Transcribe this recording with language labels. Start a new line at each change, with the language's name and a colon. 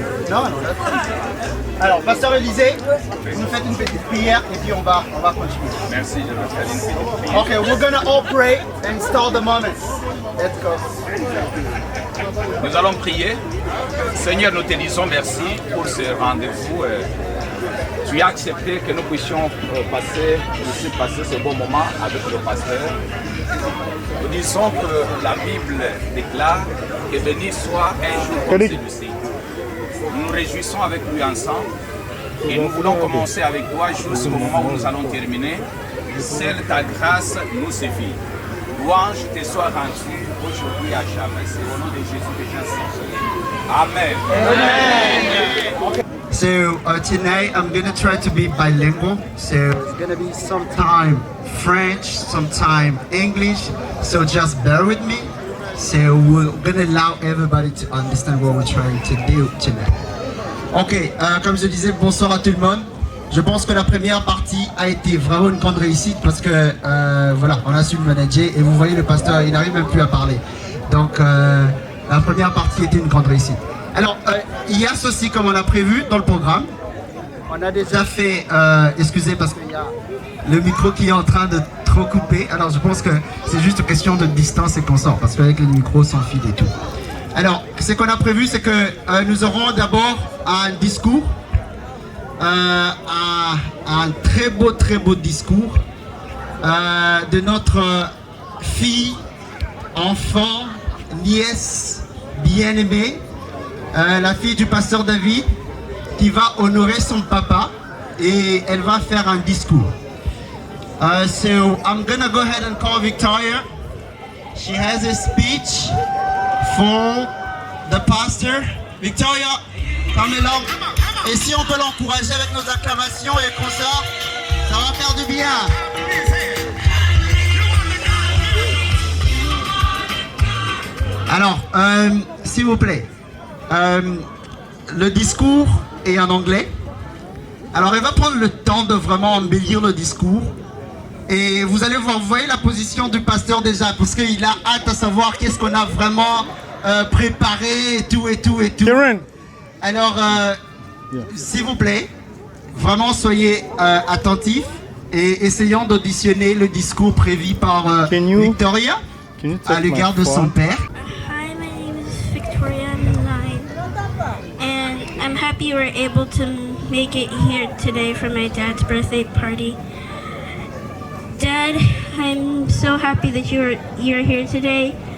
French: Non, non. Alors, Pasteur Élisée, vous nous faites une petite prière et puis on va continuer. Merci, je vais faire une petite prière.
English: Okay, we're gonna all pray and start the moment. Let's go.
French: Nous allons prier. Seigneur, nous te disons merci pour ce rendez-vous. Tu as accepté que nous puissions passer ce bon moment avec le pasteur. Nous disons que la Bible déclare que béni soit un jour comme celui-ci. Nous nous réjouissons avec lui ensemble et nous voulons commencer avec toi jusqu'au moment où nous allons terminer. Seule ta grâce nous suffit. Louange te soit rendue aujourd'hui et à jamais. C'est au nom de Jésus que j'ai Amen. Amen.
English: So tonight I'm gonna try to be bilingual. So it's gonna be sometime French, sometime English. So just bear with me. So we're gonna allow everybody to understand what we're trying to do tonight.
French: Ok, comme je disais, bonsoir à tout le monde. Je pense que la première partie a été vraiment une grande réussite parce que voilà, on a su le manager et vous voyez le pasteur, il n'arrive même plus à parler. Donc la première partie était une grande réussite. Alors, il y a ceci comme on a prévu dans le programme. On a déjà fait, excusez parce qu'il y a le micro qui est en train de trop couper. Alors je pense que c'est juste une question de distance et qu'on sort parce qu'avec les micros sans fil et tout. Alors, ce qu'on a prévu, c'est que nous aurons d'abord un discours, un très beau discours de notre fille, enfant, nièce bien-aimée, la fille du pasteur David, qui va honorer son papa et elle va faire un discours.
English: So I'm gonna go ahead and call Victoria. She has a speech for the pastor. Victoria, come along.
French: Et si on peut l'encourager avec nos acclamations et comme ça va faire du bien. Alors, s'il vous plaît, le discours est en anglais. Alors, elle va prendre le temps de vraiment embellir le discours. Et vous allez voir, vous voyez la position du pasteur déjà, parce qu'il a hâte à savoir qu'est-ce qu'on a vraiment préparé et tout. Alors, s'il vous plaît, vraiment soyez attentifs et essayons d'auditionner le discours prévu par Victoria à l'égard de son père.
English: Hi, my name is Victoria. I'm 9, and I'm happy you were able to make it here today for my dad's birthday party. Dad, I'm so happy that you're here today.